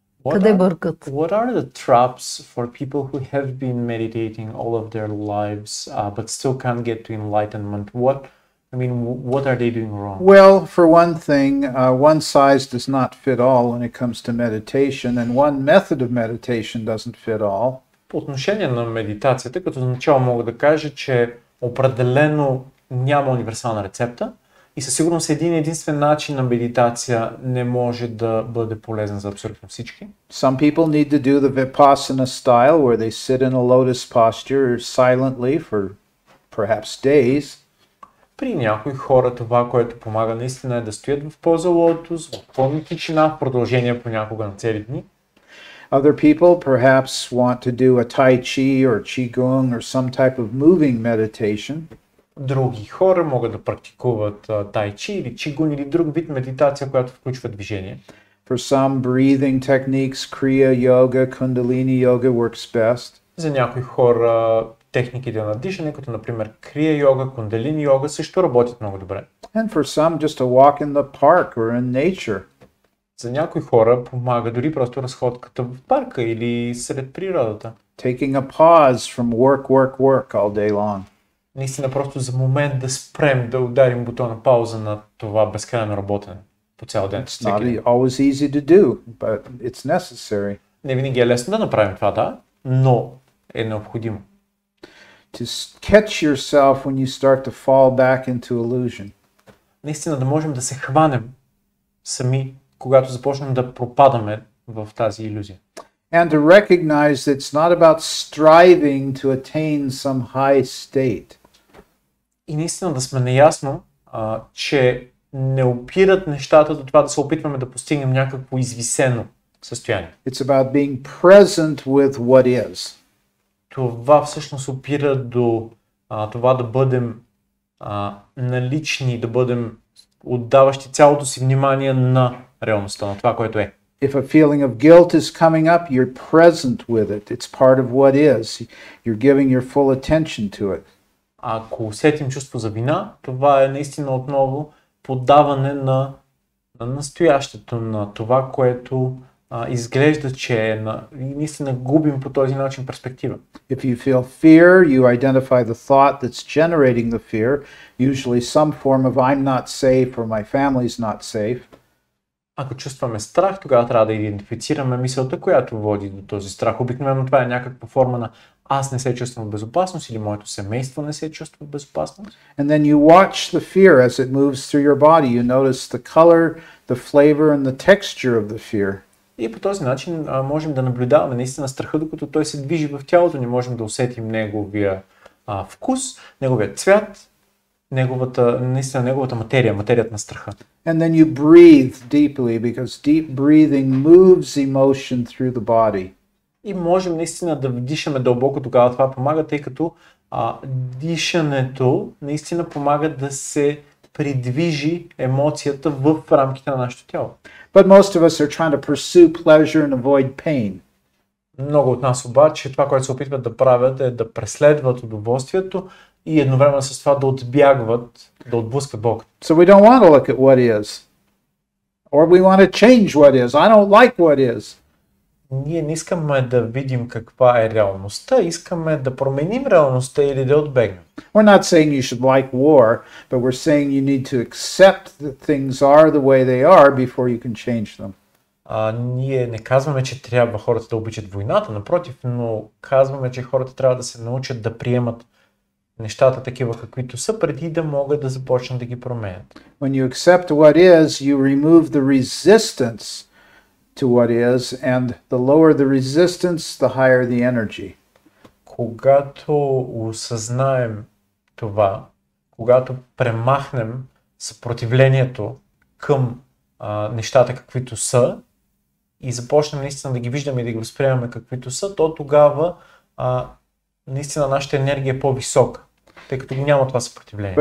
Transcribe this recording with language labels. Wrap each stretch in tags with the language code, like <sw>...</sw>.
<bg>Къде бъркат?</bg> <en>What are the traps for people who have been meditating all of their lives but still can't get to enlightenment? What are they doing wrong? Well, for one thing, one size does not fit all when it comes to meditation, and one method of meditation doesn't fit all.</en> <bg>По отношение на медитацията, като начало мога да кажа, че определено няма универсална рецепта и със сигурност един единствен начин на медитация не може да бъде полезен за абсолютно всички.</bg> <en>Some people need to do the Vipassana style where they sit in a lotus posture silently for perhaps days.</en> <bg>При някои хора това, което помага наистина е да стоят в поза лотос, в пълна тишина, в продължение понякога на цели дни.</bg> <en>Other people perhaps want to do a Tai Chi or Qigong or some type of moving meditation.</en> <bg>Други хора могат да практикуват тай чи или чигун или друг вид медитация, която включва движение.</bg> <en>For some, breathing techniques, Kriya Yoga, Kundalini Yoga works best.</en> <bg>За някои хора техниките на дишане, като например крия йога, кундалини йога, също работят много добре.</bg> <en>And for some, just a walk in the park or in nature.</en> <bg>За някои хора помага дори просто разходката в парка или сред природата.</bg> <en>Taking a pause from work all day long.</en> <bg>Наистина просто за момент да спрем, да ударим бутона пауза на това безкрайно работене по цял ден.</bg> <en>It's not always easy to do, but it's necessary.</en> <bg>Не винаги е лесно да направим това, да, но е необходимо.</bg> <en>To catch yourself when you start to fall back into illusion.</en> <bg>Наистина да можем да се хванем сами, когато започнем да пропадаме в тази илюзия.</bg> <en>And to recognize that it's not about striving to attain some high state.</en> <bg>И наистина да сме наясно, че не опират нещата до това да се опитваме да постигнем някакво извисено състояние.</bg> <en>It's about being present with what is.</en> <bg>Това всъщност опира до това да бъдем налични, да бъдем отдаващи цялото си внимание на реалността, на това, което е.</bg> <en>If a feeling of guilt is coming up, you're present with it. It's part of what is. You're giving your full attention to it.</en> <bg>Ако усетим чувство за вина, това е наистина отново подаване на настоящето, на това, което изглежда, че е и наистина губим по този начин перспектива.</bg> <en>If you feel fear, you identify the thought that's generating the fear, usually some form of I'm not safe or my family's not safe.</en> <bg>Ако чувстваме страх, тогава трябва да идентифицираме мисълта, която води до този страх. Обикновено това е някаква форма на аз не се чувствам в безопасност или моето семейство не се чувства в безопасност.</bg> <en>And then you watch the fear as it moves through your body. You notice the color, the flavor and the texture of the fear.</en> <bg>И по този начин можем да наблюдаваме наистина страха, докато той се движи в тялото ни. Можем да усетим неговия вкус, неговия цвят, неговата материя, материята на страха.</bg> <en>And then you breathe deeply because deep breathing moves emotion through the body.</en> <bg>И можем наистина да вдишаме дълбоко, тогава това помага, тъй като дишането наистина помага да се придвижи емоцията в рамките на нашето тяло.</bg> <en>But most of us are trying to pursue pleasure and avoid pain.</en> <bg>Много от нас обаче това, което се опитват да правят, е да преследват удоволствието и едновременно с това да отбягват, да отблъскат болката.</bg> <en>So we don't want to look at what is. Or we want to change what is. I don't like what is.</en> <bg>Ние не искаме да видим каква е реалността, искаме да променим реалността или да отбегнем.</bg> <en>We're not saying you should like war, but we're saying you need to accept that things are the way they are before you can change them.</en> <bg>Ние не казваме, че трябва хората да обичат войната, напротив, но казваме, че хората трябва да се научат да приемат нещата такива каквито са, преди да могат да започнат да ги променят.</bg> <en>When you accept what is, you remove the resistance to what is, and the lower the resistance, the higher the energy.</en> <bg>Когато осъзнаем това, когато премахнем съпротивлението към нещата каквито са и започнем наистина да ги виждаме и да ги възприемаме каквито са, то тогава наистина нашата енергия е по-висока, тъй като няма това съпротивление.</bg>